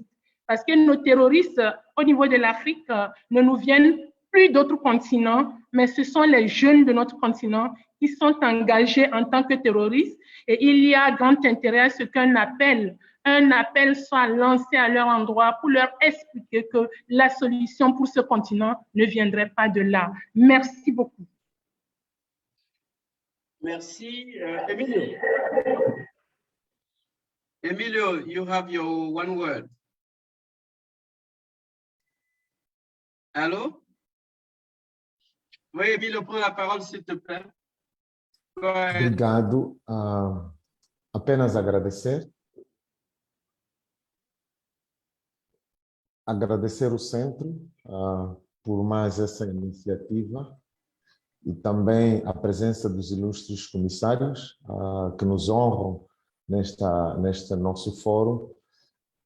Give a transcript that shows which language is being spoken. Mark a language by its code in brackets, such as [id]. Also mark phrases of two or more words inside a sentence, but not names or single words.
[fr] Parce que nos terroristes, au niveau de l'Afrique, ne nous viennent plus d'autres continents, mais ce sont les jeunes de notre continent qui sont engagés en tant que terroristes. Et il y a grand intérêt à ce qu'un appel soit lancé à leur endroit pour leur expliquer que la solution pour ce continent ne viendrait pas de là. Merci beaucoup. Merci. Emilio. [en] Emilio, you have your one word. [fr] Allô? Oui, Emilio, prends la parole, s'il te plaît. [pt] Obrigado. Apenas agradecer. Agradecer o centro por mais essa iniciativa. E também a presença dos ilustres comissários que nos honram neste nosso fórum.